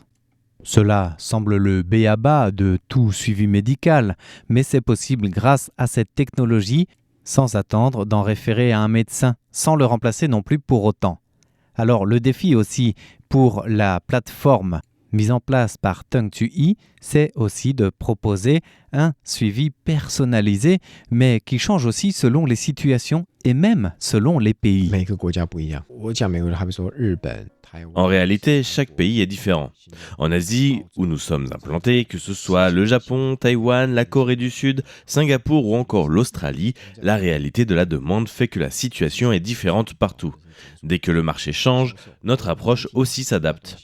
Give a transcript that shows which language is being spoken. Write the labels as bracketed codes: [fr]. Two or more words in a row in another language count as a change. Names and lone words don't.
[fr] Cela semble le b.a.-ba de tout suivi médical, mais c'est possible grâce à cette technologie sans attendre d'en référer à un médecin, sans le remplacer non plus pour autant. Alors le défi aussi pour la plateforme mise en place par Tung Tui, c'est aussi de proposer un suivi personnalisé, mais qui change aussi selon les situations et même selon les pays. [zh] 每个国家不一样，我讲美国，好比说日本、台湾。 [fr] En réalité, chaque pays est différent. En Asie, où nous sommes implantés, que ce soit le Japon, Taïwan, la Corée du Sud, Singapour ou encore l'Australie, la réalité de la demande fait que la situation est différente partout. Dès que le marché change, notre approche aussi s'adapte.